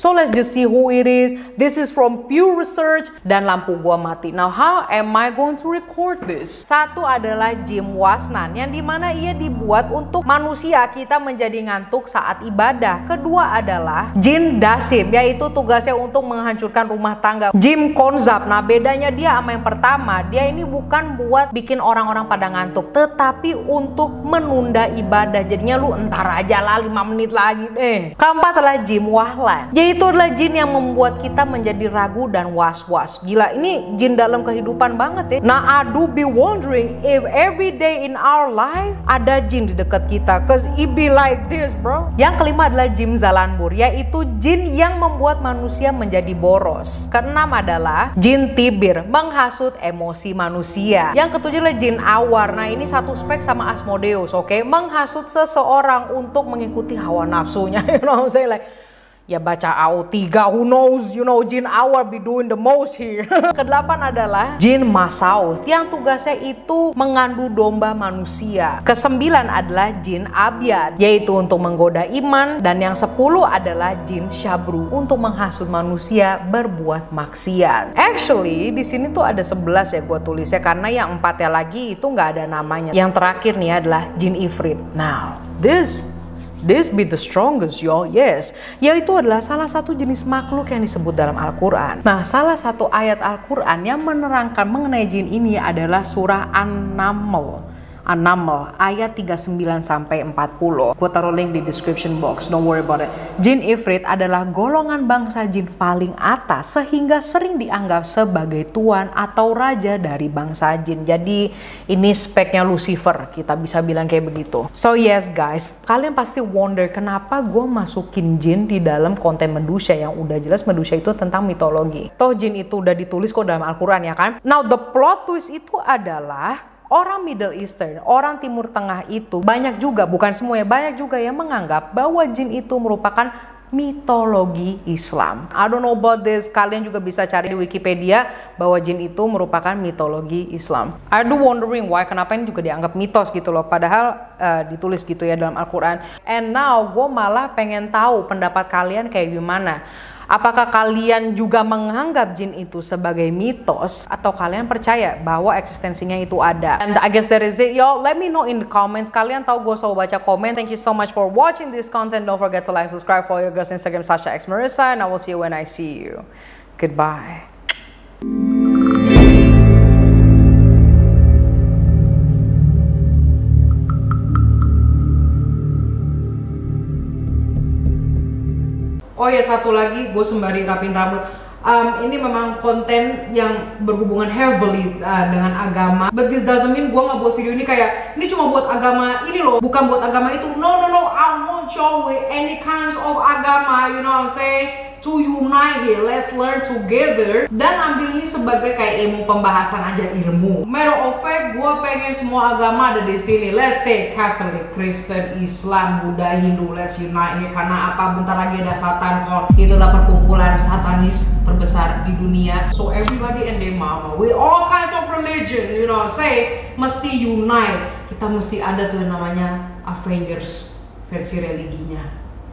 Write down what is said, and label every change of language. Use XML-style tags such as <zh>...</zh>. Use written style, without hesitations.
<en>So let's just see who it is. This is from pure research. Dan lampu gua mati. Now how am I going to record this?</en> <id>Satu adalah jin wasnan, yang dimana ia dibuat untuk manusia kita menjadi ngantuk saat ibadah. Kedua adalah jin dasim, yaitu tugasnya untuk menghancurkan rumah tangga. Jin konzab. Nah, bedanya dia sama yang pertama, dia ini bukan buat bikin orang-orang pada ngantuk, tetapi untuk menunda ibadah. Jadinya lu entar aja iyalah 5 menit lagi deh. Keempat adalah jin wahlan, yaitu adalah jin yang membuat kita menjadi ragu dan was-was.</id> <en>Gila, ini jin dalam kehidupan banget ya. Nah, I do be wondering if every day in our life ada jin di dekat kita, cause it be like this bro.</en> <id>Yang kelima adalah jin zalanbur, yaitu jin yang membuat manusia menjadi boros. Keenam adalah jin tibir, menghasut emosi manusia. Yang ketujuh adalah jin awar. Nah, ini satu spek sama Asmodeus, oke? Menghasut seseorang untuk mengikuti hawa nafsunya. You know what I'm saying?</id> <en>Like, ya baca AO3, who knows, you know, jin awar be doing the most here.</en> <id>Kedelapan adalah jin masaut, yang tugasnya itu mengandu domba manusia. Kesembilan adalah jin abyad, yaitu untuk menggoda iman. Dan yang 10 adalah jin syabru, untuk menghasut manusia berbuat maksiat. Actually, di sini tuh ada 11 ya gue tulisnya, karena yang 4 lagi itu nggak ada namanya. Yang terakhir nih adalah jin ifrit. Now, This be the strongest, y'all. Yes, yaitu adalah salah satu jenis makhluk yang disebut dalam Al-Quran. Nah, salah satu ayat Al-Quran yang menerangkan mengenai jin ini adalah surah An-Naml ayat 39-40. Gue taruh link di description box, don't worry about it. Jin ifrit adalah golongan bangsa jin paling atas, sehingga sering dianggap sebagai tuan atau raja dari bangsa jin. Jadi ini speknya Lucifer, kita bisa bilang kayak begitu. So yes guys, kalian pasti wonder kenapa gue masukin jin di dalam konten Medusa, yang udah jelas Medusa itu tentang mitologi. Toh jin itu udah ditulis kok dalam Al-Quran ya kan. Now the plot twist itu adalah orang Middle Eastern, orang Timur Tengah itu banyak juga, bukan semuanya, banyak juga yang menganggap bahwa jin itu merupakan mitologi Islam. I don't know about this, kalian juga bisa cari di Wikipedia bahwa jin itu merupakan mitologi Islam. I do wondering why, kenapa ini juga dianggap mitos gitu loh, padahal ditulis gitu ya dalam Al-Quran. And now gue malah pengen tahu pendapat kalian kayak gimana. Apakah kalian juga menganggap jin itu sebagai mitos, atau kalian percaya bahwa eksistensinya itu ada?</id> <en>And I guess that is it, y'all. Let me know in the comments. Kalian tahu gue selalu baca komen. Thank you so much for watching this content. Don't forget to like, subscribe, follow your girls Instagram Sasha X Marissa, and I will see you when I see you. Goodbye.</en> <id>Oh ya, satu lagi, gue sembari rapin rambut. Ini memang konten yang berhubungan heavily dengan agama. But this doesn't mean gue nggak buat video ini kayak ini cuma buat agama ini loh, bukan buat agama itu.</id> <en>No, I want y'all with any kinds of agama, you know what I'm saying?</en> <id>To unite here, let's learn together. Dan ambil ini sebagai kayak ilmu pembahasan aja, ilmu.</id> <en>Matter of fact, gue pengen semua agama ada di sini. Let's say Catholic, Kristen, Islam, Buddha, Hindu, let's unite here.</en> <id>Karena apa? Bentar lagi ada Satan kok. Itu adalah perkumpulan satanis terbesar di dunia.</id> <en>So everybody and their mama, with all kinds of religion, you know, say mesti unite.</en> <id>Kita mesti ada tuh yang namanya Avengers versi religinya.</id>